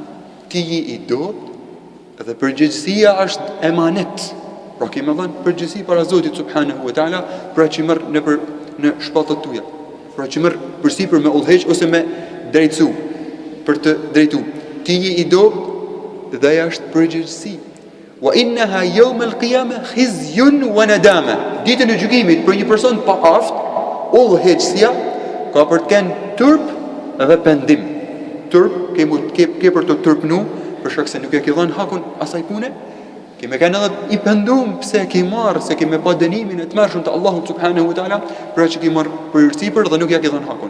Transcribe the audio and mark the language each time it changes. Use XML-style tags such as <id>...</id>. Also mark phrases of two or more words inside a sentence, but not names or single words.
<sq>Ti je i dobët dhe përgjegjësia është emanet. Pra kemi dhënë përgjegjësi para Zotit</sq> <ar>سبحانه وتعالى</ar> <sq>për që merr në shpallët tuaja. Pra që merr përsipër me udhëheq ose me drejtësu, për të drejtu. Ti je i dobët dhe ajo është përgjegjësi.</sq> <ar>وإنها يوم القيامة خزي وندامة.</ar> <sq>Ditën e gjykimit për një person pa aft, udhëheqësia ka për të kenë turp dhe pendim. Turp ke për të turpnu për shkak se nuk e ke dhënë hakun asaj pune. Keme kanë edhe i pendum pse ke marrë, se keme pa dënimin e të mërshëm të Allahut</sq> <ar>سبحانه وتعالى</ar> <sq>për që ke marrë për sipër dhe nuk ja ke dhënë hakun.</sq>